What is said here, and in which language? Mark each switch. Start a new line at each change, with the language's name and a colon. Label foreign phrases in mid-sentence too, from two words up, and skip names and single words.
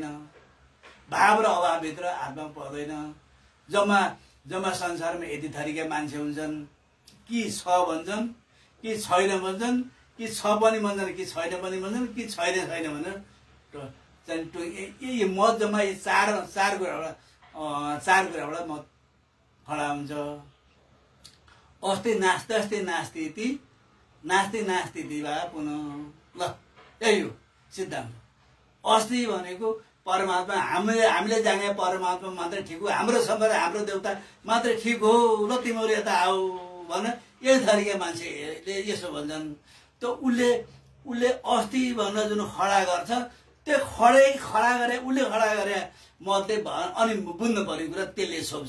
Nepali: भाव र अभावभित्र हातमा पर्दैन। जम्मा संसारमा यति थरीका मान्छे हुन्छन्, कि छ भन्छन्, कि छैन भन्छन्, कि छ पनि भन्छन्, कि छैन पनि भन्छन्, कि छैन भनेर यी मत जम्मा यी चार कुराबाट मत खडा हुन्छ।
Sanskrit: अस्ति नास्ति इति वा पुनः।
Nepali: ल यही हो सिद्धान्त। अस्ति भनेको परमात्मा, हामीले जाने परमात्मा मात्रै ठिक हो, हाम्रो सम्प्रदाय हाम्रो देवता मात्रै ठिक हो, ल तिमीहरू यता आऊ भनेर यही थरीका मान्छेले यसो भन्छन्। त उसले अस्ति भनेर जुन खडा गर्छ त्यो खडा गरे उसले खडा गरे मतले अनि बुझ्नु पर्ने कुरा त्यसले छोप्छ।